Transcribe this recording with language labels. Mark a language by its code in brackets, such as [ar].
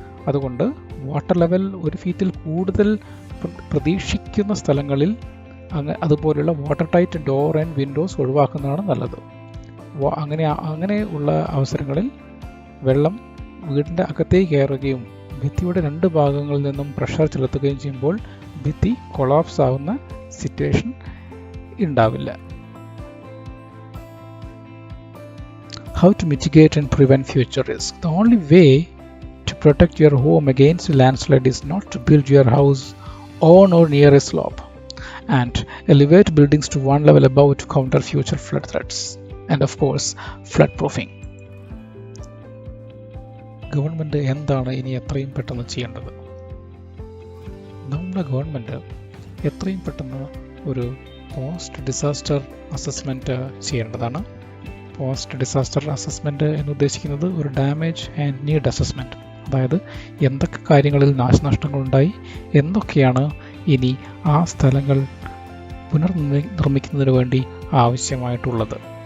[ml] അതുകൊണ്ട് water level 1 ഫീറ്റിൽ കൂടുതൽ പ്രതീക്ഷിക്കുന്ന സ്ഥലങ്ങളിൽ അതുപോലെയുള്ള water tight door and Windows ഒഴിവാക്കുന്നതാണ് നല്ലത്. അങ്ങനെയുള്ള അവസരങ്ങളിൽ വെള്ളം വീടിൻ്റെ അകത്തേക്ക് കയറുകയും ഭിത്തിയുടെ 2 ഭാഗങ്ങളിൽ നിന്നും പ്രഷർ ചെലുത്തുകയും ചെയ്യുമ്പോൾ ഭിത്തി കൊളാപ്സ് ആവുന്ന സിറ്റുവേഷൻ ഉണ്ടാവില്ല. [en] How to mitigate and prevent future risk? The only way to protect your home against landslide is not to build your house on or near a slope and elevate buildings to one level above to counter future flood threats, and of course flood proofing. [ml] Government എന്താണ് ഇനി എത്രയും പെട്ടെന്ന് ചെയ്യേണ്ടത്? നമ്മുടെ government എത്രയും പെട്ടെന്ന് ഒരു post disaster assessment ചെയ്യേണ്ടതാണ്. പോസ്റ്റ് ഡിസാസ്റ്റർ അസസ്മെൻറ്റ് എന്ന് ഉദ്ദേശിക്കുന്നത് ഒരു ഡാമേജ് ആൻഡ് നീഡ് അസസ്മെൻറ്റ്, അതായത് എന്തൊക്കെ കാര്യങ്ങളിൽ നാശനഷ്ടങ്ങളുണ്ടായി, എന്തൊക്കെയാണ് ഇനി ആ സ്ഥലങ്ങൾ പുനർനിർമ്മിക്കുന്നതിന് വേണ്ടി ആവശ്യമായിട്ടുള്ളത്.